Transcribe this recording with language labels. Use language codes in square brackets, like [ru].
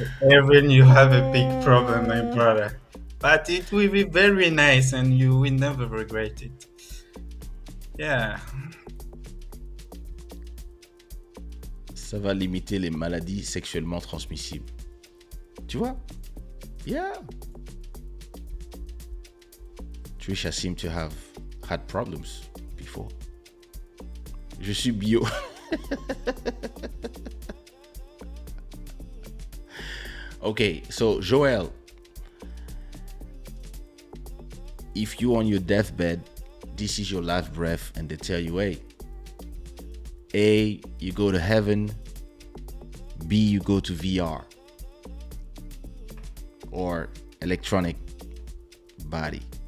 [en] Evan, you have a big problem, my brother. But it will be very nice and you will never regret it. Yeah. [fr] Ça va limiter les maladies sexuellement transmissibles. Tu vois? Yeah. [en] Trisha seemed to have had problems before. [fr] Je suis bio. [en] Okay, so Joel, if you on your deathbed, this is your last breath, and they tell you, hey, A, you go to heaven, B, you go to VR or electronic body.